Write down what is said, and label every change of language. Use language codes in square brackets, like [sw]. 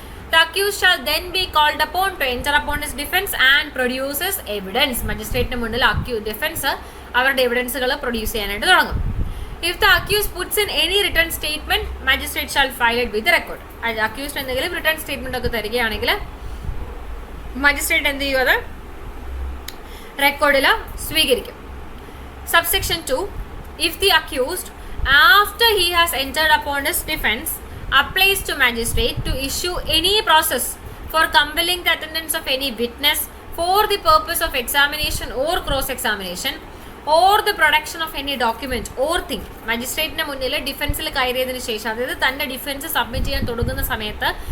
[en] The accused shall then be called upon to enter upon his defense and produces evidence. [ml] മജിസ്ട്രേറ്റിന് മുന്നിൽ defence അവരുടെ എവിഡൻസുകൾ produce ചെയ്യാനായിട്ട് തുടങ്ങും. [en] If the accused puts in any written statement, magistrate shall file it with the record. [ml] Accused എന്തെങ്കിലും return statement ഒക്കെ തരികയാണെങ്കിൽ magistrate എന്ത് ചെയ്യും, അത് റെക്കോർഡിൽ സ്വീകരിക്കും. Subsection 2. [en] If the accused, after he has entered upon his defense, applies to magistrate to issue any process for compelling the attendance of any witness for the purpose of examination or cross-examination or the production of any document or thing, [ml] മജിസ്ട്രേറ്റിന്റെ മുന്നിൽ ഡിഫൻസിൽ കയറിയതിനു ശേഷം, അതായത് തന്റെ defence submit ചെയ്യാൻ തുടങ്ങുന്ന സമയത്ത്